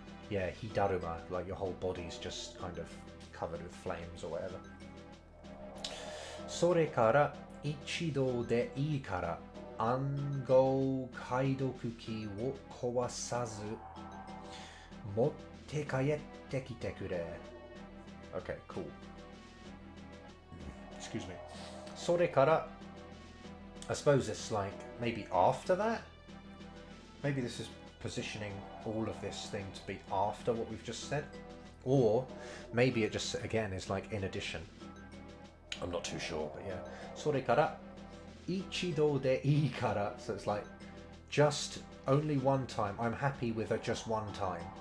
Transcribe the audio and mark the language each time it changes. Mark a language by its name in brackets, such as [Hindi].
[English] yeah, hidaruma, like your whole body's just kind of covered with flames or whatever. [Japanese] それから一度でいいから暗号解読機を壊さず持って帰ってきてくれ. [English] Okay, cool. Excuse me. [Japanese] それから [English] I suppose it's like maybe after that? Maybe this is positioning all of this thing to be after what we've just said? Or maybe it just, again, is like in addition. I'm not too sure, but yeah. [Japanese] それから一度でいいから. [English] So it's like just only one time. I'm happy with a just one time.